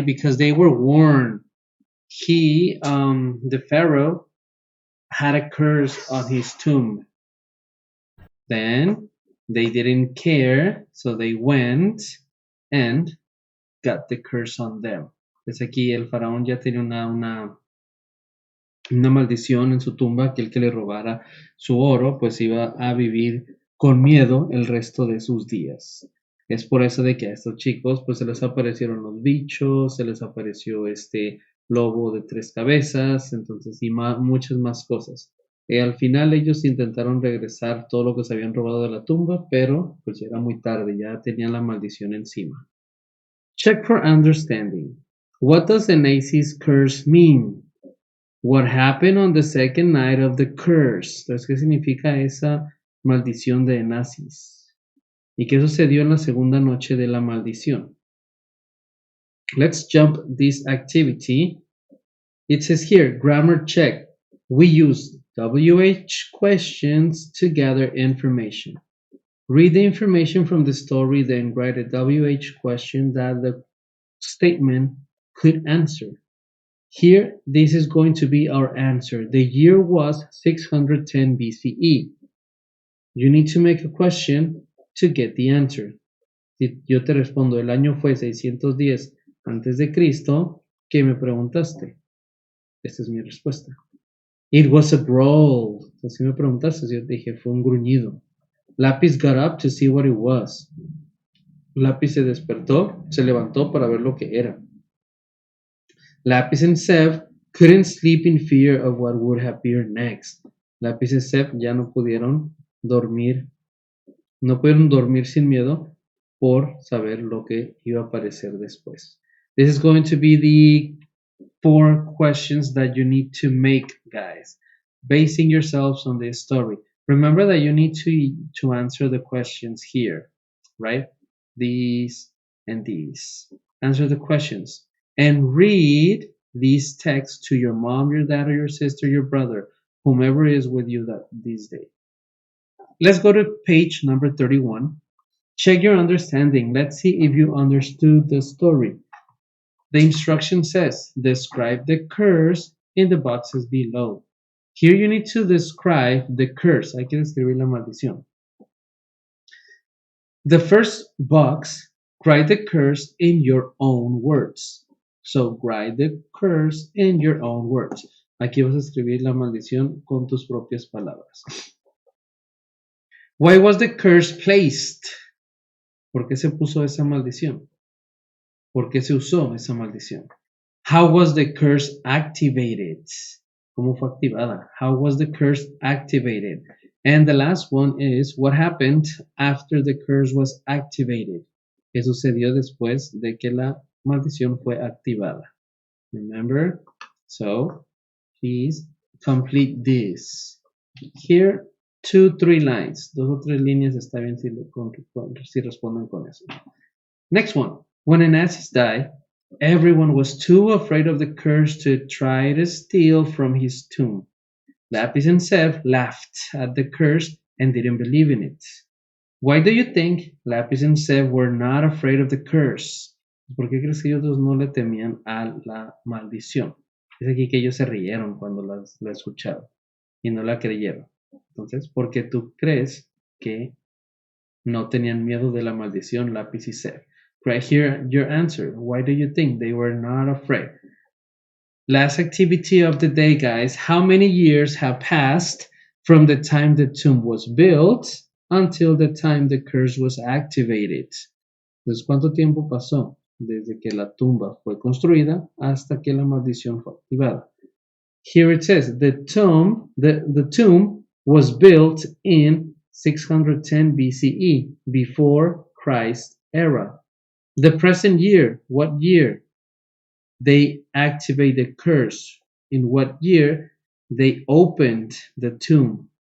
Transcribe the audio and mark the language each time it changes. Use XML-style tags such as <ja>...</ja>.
<en>Because they were warned. The pharaoh, had a curse on his tomb. Then they didn't care, so they went and got the curse on them.</en> <es>Pues aquí el faraón ya tenía una maldición en su tumba, que el que le robara su oro, pues iba a vivir con miedo el resto de sus días. Es por eso de que a estos chicos pues se les aparecieron los bichos, se les apareció este lobo de 3 cabezas, entonces y muchas más cosas. Al final ellos intentaron regresar todo lo que se habían robado de la tumba, pero pues ya era muy tarde, ya tenían la maldición encima.</es> <en>Check for understanding. What does Anacys curse mean? What happened on the second night of the curse?</en> <es>Entonces, ¿qué significa esa maldición de Anacys? ¿Y qué sucedió en la segunda noche de la maldición?</es> <en>Let's jump this activity. It says here, grammar check. We use WH questions to gather information. Read the information from the story, then write a WH question that the statement could answer. Here, this is going to be our answer. The year was 610 BCE. You need to make a question to get the answer.</en> <es>Si yo te respondo, el año fue 610 antes de Cristo, ¿qué me preguntaste? Esta es mi respuesta.</es> <en>It was a growl.</en> <es>Si me preguntaste, yo te dije, fue un gruñido.</es> <en>Lapis got up to see what it was.</en> <es>Lapis se despertó, se levantó para ver lo que era.</es> <en>Lapis and Seb couldn't sleep in fear of what would appear next.</en> <es>Lapis y Seb ya no pudieron dormir sin miedo por saber lo que iba a aparecer después.</es> <en>This is going to be the 4 questions that you need to make, guys, basing yourselves on this story. Remember that you need to answer the questions here, right? These and these. Answer the questions and read these texts to your mom, your dad, or your sister, your brother, whomever is with you this day. Let's go to page number 31. Check your understanding. Let's see if you understood the story. The instruction says, describe the curse in the boxes below. Here you need to describe the curse.</en> <es>Hay que describir la maldición.</es> <en>The first box, write the curse in your own words. So, write the curse in your own words.</en> <es>Aquí vas a escribir la maldición con tus propias palabras.</es> <en>Why was the curse placed?</en> <es>¿Por qué se puso esa maldición? ¿Por qué se usó esa maldición?</es> <en>How was the curse activated?</en> <es>¿Cómo fue activada?</es> <en>How was the curse activated? And the last one is, what happened after the curse was activated?</en> <es>¿Qué sucedió después de que la maldición fue activada?</es> <en>Remember? So, please complete this. Here, 2-3 lines.</en> <es>2 o 3 líneas está bien si responden con eso.</es> <en>Next one. When Onassis died, everyone was too afraid of the curse to try to steal from his tomb. Lapis and Sev laughed at the curse and didn't believe in it. Why do you think Lapis and Sev were not afraid of the curse?</en> <es>¿Por qué crees que ellos no le temían a la maldición? Es aquí que ellos se rieron cuando la escucharon y no la creyeron. Entonces, ¿por qué tú crees que no tenían miedo de la maldición Lapis y Sev?</es> <en>Right here, your answer. Why do you think they were not afraid? Last activity of the day, guys. How many years have passed from the time the tomb was built until the time the curse was activated?</en> <es>Entonces, ¿cuánto tiempo pasó desde que la tumba fue construida hasta que la maldición fue activada?</es> <en>Here it says, the tomb was built in 610 BCE, before Christ's era. The present year, what year? They activate the curse. In what year they opened the tomb?</en>